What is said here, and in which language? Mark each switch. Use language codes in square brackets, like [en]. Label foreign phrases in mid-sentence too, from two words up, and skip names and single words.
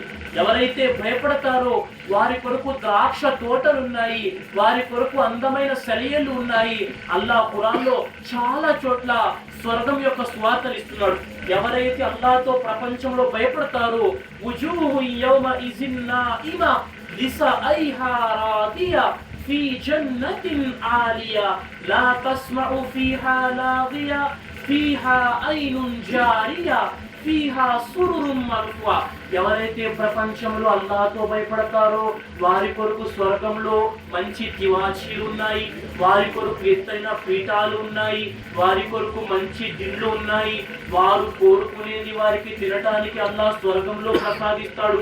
[te] ఎవరైతే భయపడతారో వారి కొరకు ద్రాక్ష తోటలు ఉన్నాయి, వారి కొరకు అందమైన సెలయేళ్లు ఉన్నాయి. అల్లాహ్ ఖురాన్లో చాలా చోట్ల స్వర్గం యొక్క స్వార్థలు ఇస్తున్నాడు. ఎవరైతే అల్లాహ్తో ప్రపంచంలో భయపడతారో [ar] وجوه يومئذ ناعمة لسعيها راضية في جنة عالية لا تسمع فيها لاغية فيها عين جارية فيها سرر مرفوعة. [te] ఎవరైతే ప్రపంచంలో అల్లాహ్తో భయపడతారో వారి కొరకు స్వర్గంలో మంచి తివాచీలు ఉన్నాయి, వారి కొరకు ఎత్తైన పీఠాలు ఉన్నాయి, వారి కొరకు మంచి దిండ్లు ఉన్నాయి. వారు కోరుకునేది వారికి తినటానికి అల్లాహ్ స్వర్గంలో ప్రసాదిస్తాడు.